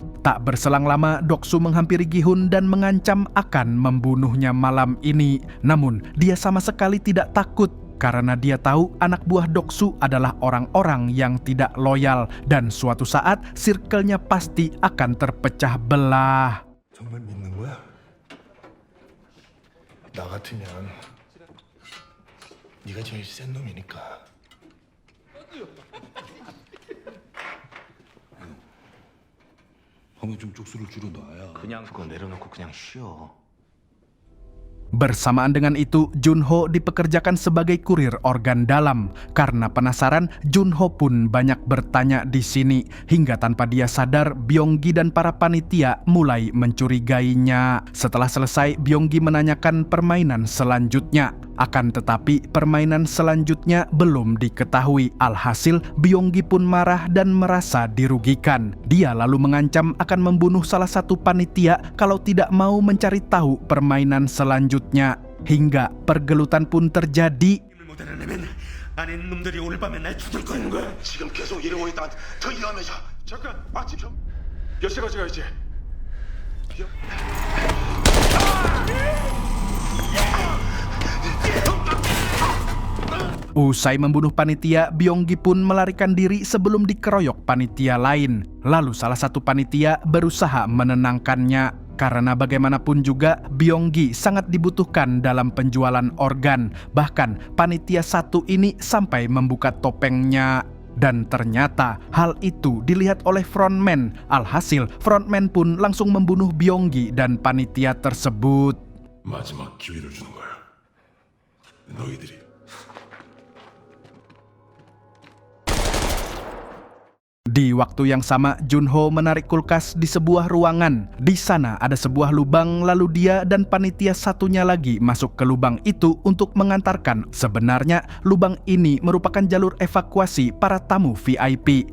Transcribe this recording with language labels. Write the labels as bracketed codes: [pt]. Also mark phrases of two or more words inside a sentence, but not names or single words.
[id] Tak berselang lama, Doksu menghampiri Gi-hun dan mengancam akan membunuhnya malam ini. Namun, dia sama sekali tidak takut. Karena dia tahu anak buah Doksu adalah orang-orang yang tidak loyal dan suatu saat circle-nya pasti akan terpecah belah. [ko] 정말 믿는 거야? 나 같으면 네가 제일 센 놈이니까. 한번 좀 쪽수를 줄여놔야. 그냥 그거 내려놓고 그냥 쉬어. [id] Bersamaan dengan itu, Junho dipekerjakan sebagai kurir organ dalam. Karena penasaran, Junho pun banyak bertanya di sini. Hingga tanpa dia sadar, Byonggi dan para panitia mulai mencurigainya. Setelah selesai, Byonggi menanyakan permainan selanjutnya. Akan tetapi, permainan selanjutnya belum diketahui. Alhasil, Byonggi pun marah dan merasa dirugikan. Dia lalu mengancam akan membunuh salah satu panitia kalau tidak mau mencari tahu permainan selanjutnya. Hingga pergelutan pun terjadi. [ko] 안에 있는 놈들이 오늘 밤에 날 죽일 거는 거야. 지금 계속 이러고 있다. 더 위험해져. 잠깐. 아침 몇 시까지 가야지? [id] Usai membunuh panitia, Byonggi pun melarikan diri sebelum dikeroyok panitia lain. Lalu salah satu panitia berusaha menenangkannya. Karena bagaimanapun juga, Byonggi sangat dibutuhkan dalam penjualan organ. Bahkan panitia satu ini sampai membuka topengnya. Dan ternyata hal itu dilihat oleh frontman. Alhasil, frontman pun langsung membunuh Byonggi dan panitia tersebut. [ko] 마지막 기회를 주는 거야. 너희들이. [id] Di waktu yang sama, Junho menarik kulkas di sebuah ruangan. Di sana ada sebuah lubang, lalu dia dan panitia satunya lagi masuk ke lubang itu untuk mengantarkan. Sebenarnya, lubang ini merupakan jalur evakuasi para tamu VIP.